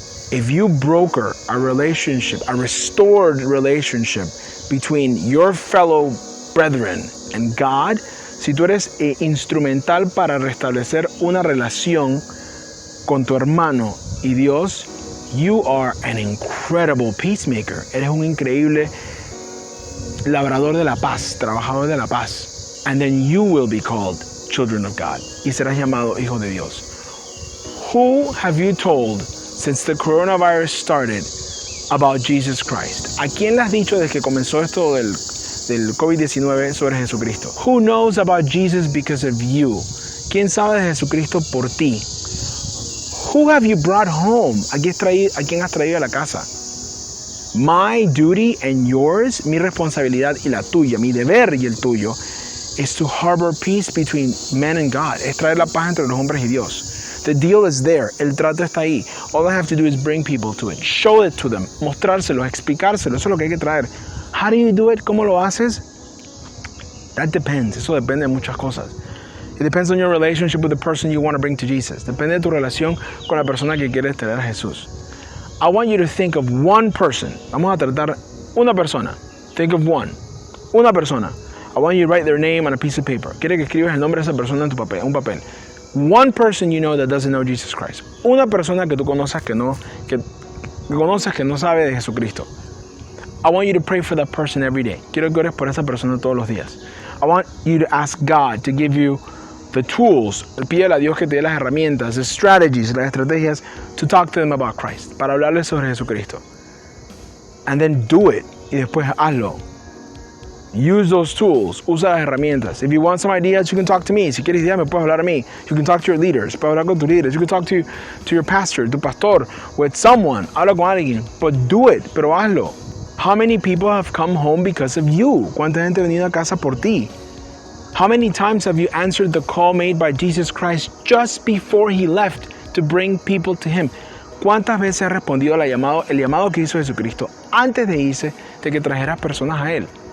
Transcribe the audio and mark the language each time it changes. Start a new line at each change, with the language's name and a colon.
English: If you broker a relationship, a restored relationship between your fellow brethren and God,
Spanish: si tú eres instrumental para restablecer una relación con tu hermano y Dios,
English: you are an incredible peacemaker.
Spanish: Eres un increíble labrador de la paz, trabajador de la paz.
English: And then you will be called children of God.
Spanish: Y serás llamado hijo de Dios.
English: Who have you told since the coronavirus started about Jesus Christ?
Spanish: ¿A quién le has dicho desde que comenzó esto del COVID-19 sobre Jesucristo?
English: Who knows about Jesus because of you?
Spanish: ¿Quién sabe de Jesucristo por ti?
English: Who have you brought home?
Spanish: ¿A quién has traído a la casa?
English: My duty and yours,
Spanish: mi responsabilidad y la tuya, mi deber y el tuyo,
English: is to harbor peace between man and God.
Spanish: Es traer la paz entre los hombres y Dios.
English: The deal is there.
Spanish: El trato está ahí.
English: All I have to do is bring people to it. Show it to them.
Spanish: Mostrárselo, explicárselo. Eso es lo que hay que traer.
English: How do you do it?
Spanish: ¿Cómo lo haces?
English: That depends.
Spanish: Eso depende de muchas cosas.
English: It depends on your relationship with the person you want to bring to Jesus.
Spanish: Depende de tu relación con la persona que quieres traer a Jesús.
English: I want you to think of one person.
Spanish: Vamos a tratar una persona.
English: Think of one.
Spanish: Una persona.
English: I want you to write their name on a piece of paper.
Spanish: Quiero que escribas el nombre de esa persona en un papel.
English: One person you know that doesn't know Jesus Christ.
Spanish: Una persona que tú conoces que no sabe de Jesucristo.
English: I want you to pray for that person every day.
Spanish: Quiero que ores por esa persona todos los días.
English: I want you to ask God to give you the tools.
Spanish: Pídele a Dios que te dé las herramientas,
English: the strategies,
Spanish: las estrategias
English: to talk to them about Christ.
Spanish: Para hablarles sobre Jesucristo.
English: And then do it.
Spanish: Y después hazlo.
English: Use those tools.
Spanish: Usa las herramientas.
English: If you want some ideas, you can talk to me.
Spanish: Si quieres ideas, me puedes hablar a mí.
English: You can talk to your leaders.
Spanish: Puedes hablar con tus líderes.
English: You can talk to your pastor,
Spanish: tu pastor,
English: with someone.
Spanish: Habla con alguien.
English: But do it.
Spanish: Pero hazlo.
English: How many people have come home because of you?
Spanish: ¿Cuánta gente ha venido a casa por ti?
English: How many times have you answered the call made by Jesus Christ just before he left to bring people to him?
Spanish: ¿Cuántas veces has respondido el llamado que hizo Jesucristo antes de irse, de que trajeras personas a él?